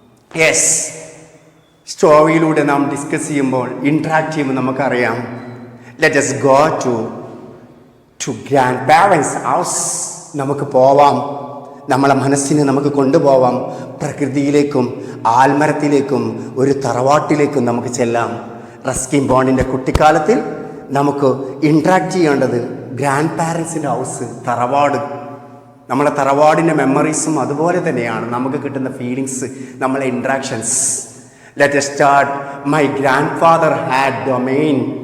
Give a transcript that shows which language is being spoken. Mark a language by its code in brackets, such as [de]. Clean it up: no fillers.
[ml] Yes, സ്റ്റോറിയിലൂടെ നാം discuss ചെയ്യുമ്പോൾ, interact ചെയ്യുമ്പോൾ നമുക്കറിയാം. [en] Let us go to grandparents' house. [ml] നമുക്ക് പോവാം, നമ്മളെ മനസ്സിനെ നമുക്ക് കൊണ്ടുപോവാം പ്രകൃതിയിലേക്കും ആൽമരത്തിലേക്കും ഒരു തറവാട്ടിലേക്കും നമുക്ക് ചെല്ലാം. റസ്കിൻ ബോണ്ടിൻ്റെ കുട്ടിക്കാലത്തിൽ നമുക്ക് ഇൻട്രാക്ട് ചെയ്യേണ്ടത് ഗ്രാൻഡ് പാരൻസിൻ്റെ ഹൗസ്, തറവാട്. നമ്മളെ തറവാടിൻ്റെ മെമ്മറീസും അതുപോലെ തന്നെയാണ് നമുക്ക് കിട്ടുന്ന ഫീലിങ്സ്, നമ്മളെ interactions. [en] Let us start. My grandfather had domain.